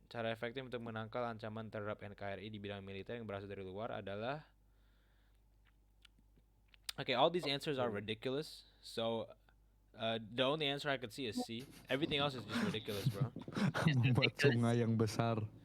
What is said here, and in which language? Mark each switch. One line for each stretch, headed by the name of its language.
Indonesian: Cara efektif untuk menangkal ancaman terhadap NKRI di bidang militer yang berasal dari luar adalah
English: okay, all these answers are ridiculous. So the only answer I could see is C. Everything else is just ridiculous, bro.
Indonesian: Membuat sungai yang besar.